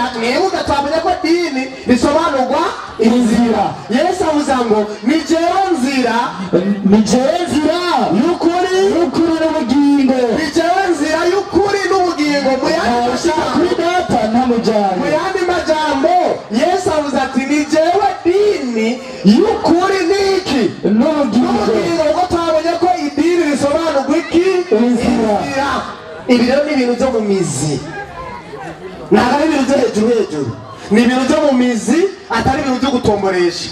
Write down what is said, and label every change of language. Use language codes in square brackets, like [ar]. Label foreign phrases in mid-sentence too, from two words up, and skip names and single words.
[rw] Mwibuke twamenye ko dini risobanurwa inzira. Yesu avuze ngo ni jewe nzira y'ukuri n'ubugingo. Ni jewe nzira y'ukuri n'ubugingo. Mu yandi majambo Yesu avuze ati ni jewe dini y'ukuri n'iki n'ubugingo. Ubwo twabonye ko idini risobanurwa iki? Inzira. Ibi rero ni ibintu byo mu mizi, ntabwo ari ibintu byo hejuru, ni ibintu byo mu mizi, atari ibintu byo gutomboresha.